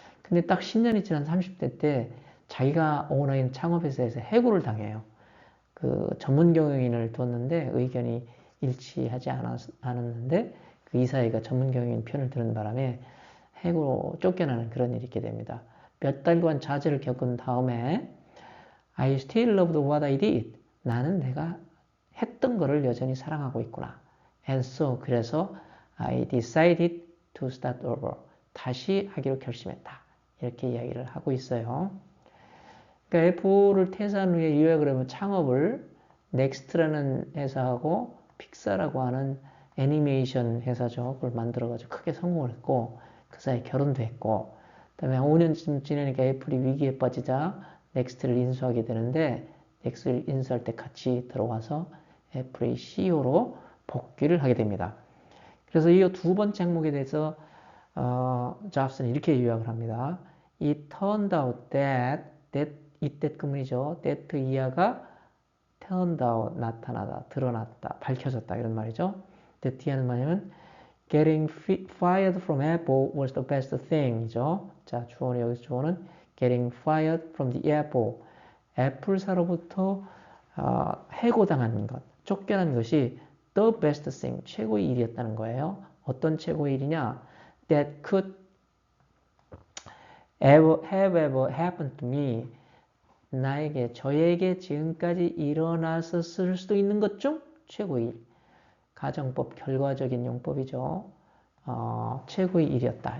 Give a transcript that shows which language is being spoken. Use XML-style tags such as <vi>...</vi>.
<ko>근데 딱 10년이 지난 30대 때 자기가 오너인 창업회사에서 해고를 당해요. 그 전문 경영인을 뒀는데 의견이 일치하지 않았는데 그 이사회가 전문 경영인 편을 드는 바람에 해고로 쫓겨나는 그런 일이 있게 됩니다. 몇 달간 좌절을 겪은 다음에</ko> <en>I still loved what I did.</en> <ko>나는 내가 했던 거를 여전히 사랑하고 있구나.</ko> <en>And so</en> <ko>그래서</ko> <en>I decided to start over.</en> <ko>다시 하기로 결심했다. 이렇게 이야기를 하고 있어요. 그러니까 애플을 퇴사한 후에 요약을 하면 창업을 넥스트라는 회사하고 픽사라고 하는 애니메이션 회사죠. 그걸 만들어가지고 크게 성공을 했고 그 사이에 결혼도 했고 그다음에 5년쯤 지나니까 애플이 위기에 빠지자 넥스트를 인수하게 되는데 넥스트를 인수할 때 같이 들어와서 애플의 CEO로 복귀를 하게 됩니다. 그래서 이 두 번째 항목에 대해서 잡스는 이렇게 요약을 합니다.</ko> <en>It turned out that</en> <ko>이때 끝문이죠. that 이하가</ko> <en>turned out</en> <ko>나타나다, 드러났다, 밝혀졌다 이런 말이죠.</ko> <en>that</en> <ko>이하는 뭐냐면</ko> <en>getting fired from Apple was the best thing이죠.</en> <ko>자, 주어는 여기서 주어는</ko> <en>getting fired from the Apple.</en> <ko>애플사로부터 해고당한 것, 쫓겨난 것이</ko> <en>the best thing,</en> <ko>최고의 일이었다는 거예요. 어떤 최고의 일이냐?</ko> <en>That could have ever happened to me.</en> <ko>저에게 지금까지 일어났었을 수도 있는 것 중 최고의 일. 가정법, 결과적인 용법이죠. 최고의 일이었다.</ko>